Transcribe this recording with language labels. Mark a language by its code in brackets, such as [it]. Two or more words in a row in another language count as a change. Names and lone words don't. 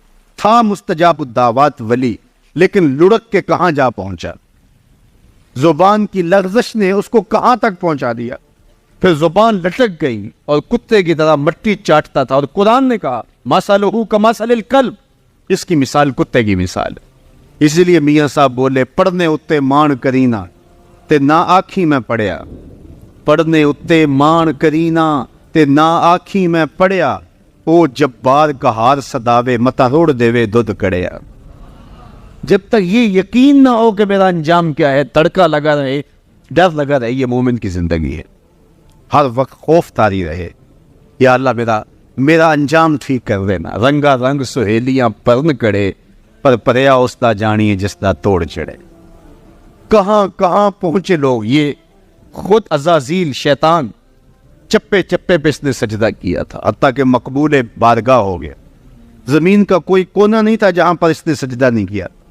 [ur] تھا [ar] مستجاب الدعوات [ur] ولی، لیکن لڑک کے کہاں جا پہنچا. زبان کی لغزش نے اس کو کہاں تک پہنچا دیا. پھر زبان لٹک گئی اور کتے کی طرح مٹی چاٹتا تھا. اور قرآن نے کہا [ar] مثلہ کمثل الکلب، [ur] اس کی مثال کتے کی مثال ہے. اسی لیے میاں صاحب بولے [pa] پڑھنے اتے مان کرینا تے نہ آنکھی میں پڑھیا. پڑھنے اتے مان کرینا تے نہ آنکھی میں پڑھیا، او جبار کا ہار صداوے متا روڑ دیوے دودھ کڑیا. [ur] جب تک یہ یقین نہ ہو کہ میرا انجام کیا ہے، تڑکا لگا رہے، ڈر لگا رہے، یہ مومن کی زندگی ہے. ہر وقت خوف طاری رہے، یا اللہ میرا انجام ٹھیک کر دینا. [pa] رنگا رنگ سہیلیاں پرن کڑے، پر پریا اس دا جانی جس دا توڑ چڑھے. [ur] کہاں کہاں پہنچے لوگ. یہ خود عزازیل شیطان چپے چپے پہ اس نے سجدہ کیا تھا، حتیٰ کہ مقبول بارگاہ ہو گیا. زمین کا کوئی کونا نہیں تھا جہاں پر اس نے سجدہ نہیں کیا.